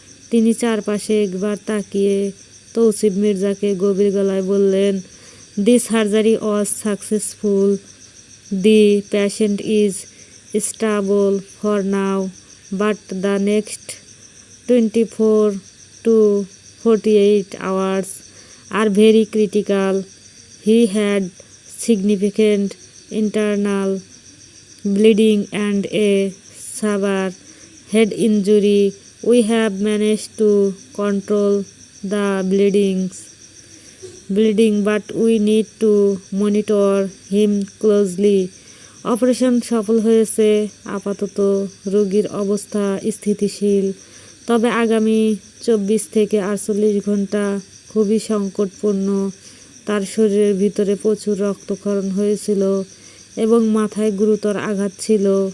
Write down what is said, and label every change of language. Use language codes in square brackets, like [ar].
[bn] তিনি চারপাশে একবার তাকিয়ে তৌসিফ মির্জাকে গভীর গলায় বললেন, [en] The surgery was successful. The patient is stable for now, but the next 24 to 48 hours are very critical. He had significant internal bleeding and a severe head injury. We have managed to control the bleeding, but we need to monitor him closely. [bn] Operation সফল হয়েছে। আপাতত রোগীর অবস্থা স্থিতিশীল, তবে আগামী 24 থেকে 48 ঘন্টা খুবই সংকটপূর্ণ। তার শরীরের ভিতরে প্রচুর রক্তক্ষরণ হয়েছিল এবং মাথায় গুরুতর আঘাত ছিল।